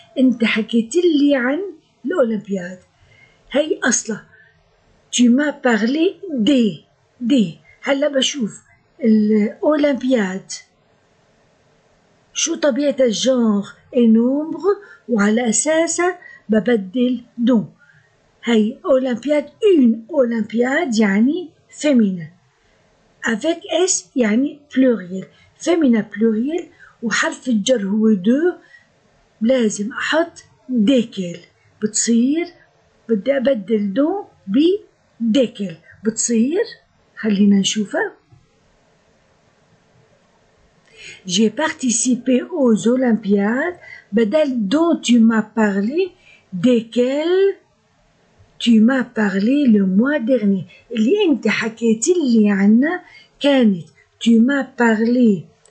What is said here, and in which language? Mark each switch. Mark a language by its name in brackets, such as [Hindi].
[Arabic] أنت حكيت لي عن الأولمبياد. هي أصلا [French] tu m'as parlé des. [Arabic] هلا بشوف الأولمبياد شو طبيعة الجانر et nombre وعلى أساسه ببدل دون. هي أولمبياد une أولمبياد يعني [French] féminin avec s [Arabic] يعني [French] pluriel féminin pluriel [Arabic] وحرف الجر هو دو لازم أحط ديكل بتصير بدي أبدل دون بديكل بتصير. خلينا نشوفها. [French] j'ai participé aux Olympiades بدل dont tu m'as parlé desquelles tu m'as parlé le mois dernier [Arabic] اللي انت حكيت لي عنها [French] كانت tu m'as parlé